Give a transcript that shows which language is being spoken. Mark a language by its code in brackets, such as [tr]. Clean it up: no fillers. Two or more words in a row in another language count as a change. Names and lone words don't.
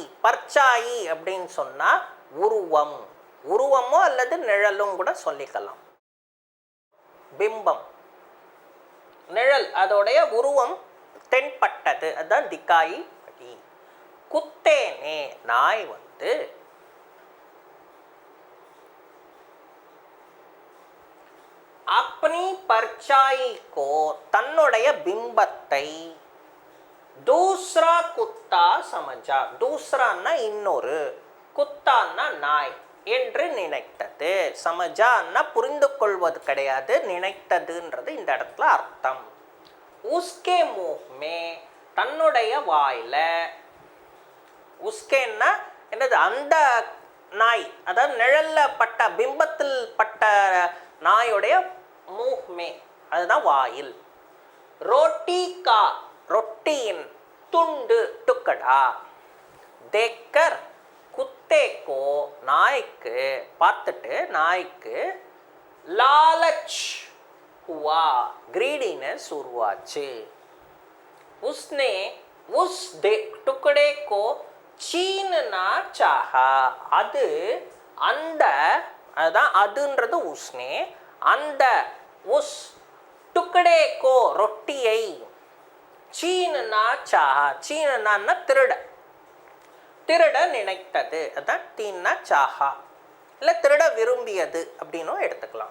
[ta] பர்ச்சாயி அப்படின்னு சொன்னா உருவம். உருவமோ அல்லது நிழலும் கூட சொல்லிக்கலாம். பிம்பம், நிழல், அதோடைய உருவம் தென்பட்டது, அதுதான் [hi] दिखाई पड़ी. குத்தேனே [ta] நாய் வந்து [hi] अपनी परछाई को [ta] தன்னுடைய பிம்பத்தை [hi] दूसरा कुत्ता समझा. [ta] दूसराன்னா இன்னொரு, குத்தான்னா நாய் என்று நினைத்தது. சமஜான்னா புரிந்து கொள்வது கிடையாது, நினைத்ததுன்றது இந்த இடத்துல அர்த்தம். [hi] उसके मुँह में [ta] தன்னுடைய வாயில. உஸ்கேன்னா என்னது? அந்த நாய், அதாவது நிழல்ல பட்ட, பிம்பத்தில் பட்ட நாயுடைய முஹ்மே அதுதான் வாயில். [hi] रोटी का [ta] ரொட்டியின் துண்டு டுக்கடா. [hi] देखकर कुत्ते को [ta] நாய்க்கு, பார்த்துட்டு நாய்க்கு [hi] लालच हुआ [ta] ग्रीडीनेस उरुवाச்சு. [hi] उसने उस टुकड़े को छीनना चाहा. [ta] அது அந்த, அதான் அதுன்றது உஸ்னே, அந்த [hi] उस टुकड़े को [ta] ரொட்டியை, [hi] छीनना चाहा. [ta] சீனனா திருட, திருட நினைத்தது, அதான் [hi] छीनना चाहा, [ta] இல்லை திருட விரும்பியது அப்படின்னும் எடுத்துக்கலாம்.